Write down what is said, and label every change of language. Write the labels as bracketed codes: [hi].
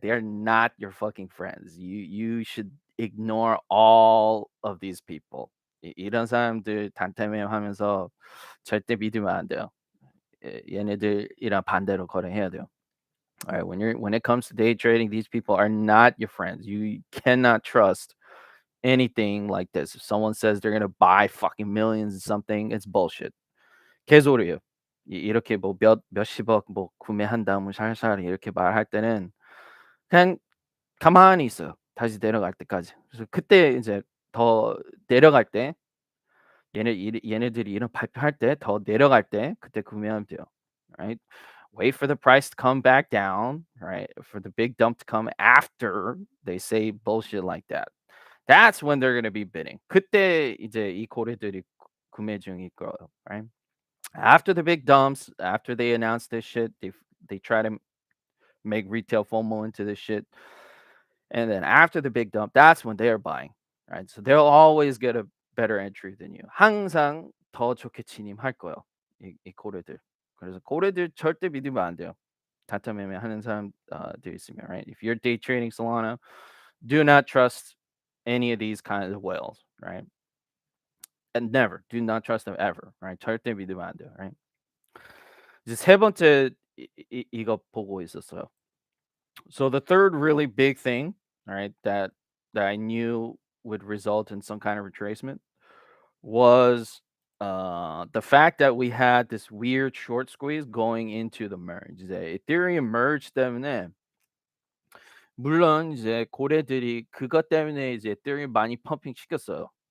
[en] They are not your fucking friends. You should ignore all of these people. [ko] 이런 사람들 단타매하면서 절대 믿으면 안 돼요. 얘네들이랑 반대로 거래해야 돼요. [en] All right, when it comes to day trading, these people are not your friends. You cannot trust anything like this. If someone says they're gonna buy fucking millions of something, it's bullshit. [ko] 개소리예요. 이렇게 뭐 몇십억 뭐 구매한다 뭐 샬샬 이렇게 말할 때는 그냥 가만히 있어요. 다시 내려갈 때까지. 그래서 그때 이제 더 내려갈 때 얘네들이 이런 발표할 때 더 내려갈 때 그때 구매하면 돼요. [en] Right? Wait for the price to come back down, right? For the big dump to come after they say bullshit like that. That's when they're gonna be bidding. [ko] 그때 이제 이 고래들이 구매 중일 거예요. [en] Right? After the big dumps, after they announce this shit, they try to make retail FOMO into this shit. And then after the big dump, that's when they're buying. Right? So they'll always get a better entry than you. [ko] 항상 더 좋게 진입할 거예요. 이 고래들. 그래서 고래들 절대 믿으면 안 돼요. 단타 매매하는 사람들 있으면, [en] right? If you're day trading Solana, do not trust any of these kinds of whales, right? And never, do not trust them ever, right? [ko] 절대 믿으면 안 돼요, [en] right? [ko] 이제 세 번째 이거 보고 있었어요. [en] So the third really big thing, all right, that I knew would result in some kind of retracement was the fact that we had this weird short squeeze going into the merge. [ko] 이제 Ethereum merge 때문에 물론 이제 고래들이 그것 때문에 이제 에thereum 많이 펌핑 시켰어요.